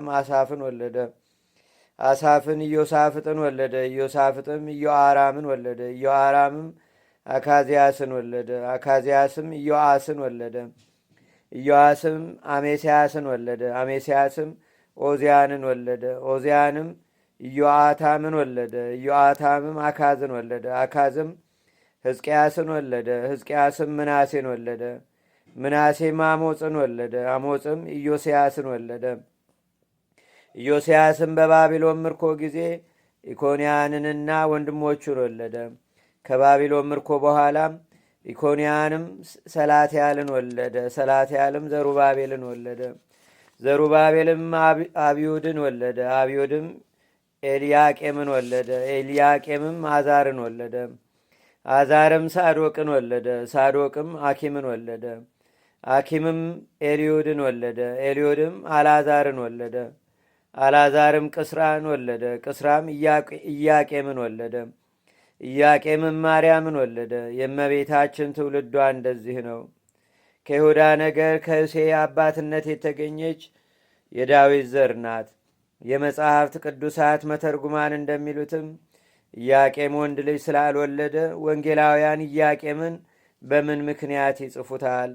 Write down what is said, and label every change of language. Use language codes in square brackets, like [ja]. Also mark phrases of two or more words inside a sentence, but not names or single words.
[am] አሳፍን ወለደ። አሳፍን ኢዮሳፍጥን ወለደ። ኢዮሳፍጥም ኢዮአራምን ወለደ። ኢዮአራምም አካዚያስን ወለደ። አካዚያስም ኢዮአስን ወለደ። ኢዮአስም አሜስያስን ወለደ። አሜስያስም ኦዚያንን ወለደ። ኦዚያንም ኢዮአታምን ወለደ። ኢዮአታምም አካዝን ወለደ። አካዝም ሕዝቅያስን ወለደ። ሕዝቅያስም ምናሴን ወለደ። ምናሴም አሞፅን ወለደ። አሞፅም ኢዮስያስን ወለደ። ኢዮስያስም በባቢሎን ምርኮ ጊዜ ኢኮንያንንና ወንድሞቹን ወለደ። ከባቢሎን ምርኮ በኋላም ኢኮንያንም ሰላትያልን ወለደ። ሰላትያልም ዘሩባቤልን ወለደ። ዘሩባቤልም አብዩድን ወለደ። አብዩድም ኤልያቄምን ወለደ። ኤልያቄምም አዛርን ወለደ። አዛርም ሳዶቅን ወለደ። ሳዶቅም አኪምን ወለደ። አኪምም ኤልዮድን ወለደ። ኤልዮድም አልዓዛርን ወለደ። አልዓዛርም ቅስራን ወለደ። ቅስራም ኢያቄምን ወለደ። ኢያቄምም ማርያምን ወለደ። የእመቤታችን ትውልዷ እንደዚህ ነው። ከይሁዳ ነገር ከእሴይ አባትነት የተገኘች የዳዊት ዘር ናት። የመጽሐፍት ቅዱሳት መተርጉማን እንደሚሉትም ኢያቄም ወንድ ልጅ ስላልወለደ ወንጌላውያን ኢያቄምን በምን ምክንያት ይጽፉታል?